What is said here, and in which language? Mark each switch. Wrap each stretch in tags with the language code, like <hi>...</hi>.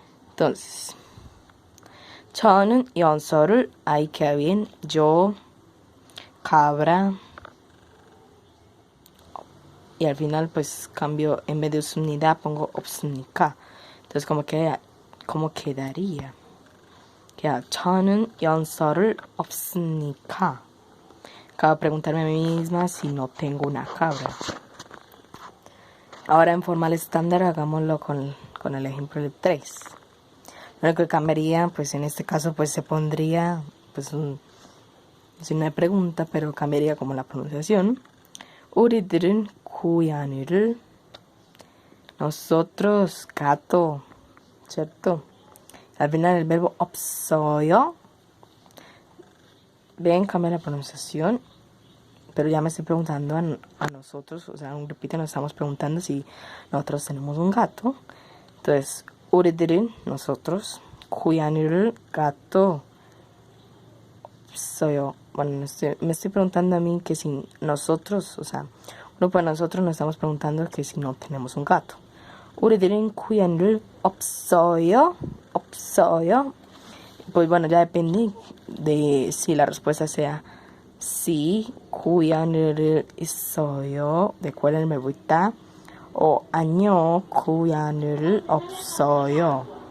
<es>Entonces,</es> <ko>저는 연서를,</ko> <es>ahí queda bien, yo, cabra, y al final pues cambio, en vez de 없습니다 pongo 없습니까. Entonces, ¿cómo quedaría? Queda,</es> <ko>저는 연서를 없습니까.</ko> <es>Acabo de preguntarme a mí misma si no tengo una cabra. Ahora en formal estándar hagámoslo con el ejemplo del 3. Lo único que cambiaría, pues en este caso, pues se pondría, pues sin una pregunta, pero cambiaría como la pronunciación.</es> <ko>우리들은 고양이를,</ko> <es>nosotros, gato, ¿cierto? Al final el verbo 없어요. Ven, cambia la pronunciación. Pero ya me estoy preguntando a nosotros, o sea, un grupito nos estamos preguntando si nosotros tenemos un gato. Entonces, 우리들은, nosotros, 고양이를, gato, 없어요. Bueno, me estoy preguntando a mí que si nosotros, o sea, uno para nosotros nos estamos preguntando que si no tenemos un gato.</es> <ko>우리들은 고양이를 없어요. 없어요.</ko> <es>Pues bueno, ya depende de si la respuesta sea sí,</es> <ko>고양이를 있어요.</ko> <es>¿De cuál el verbo está?</es> <ko>O 아니요, 고양이를 없어요.</ko>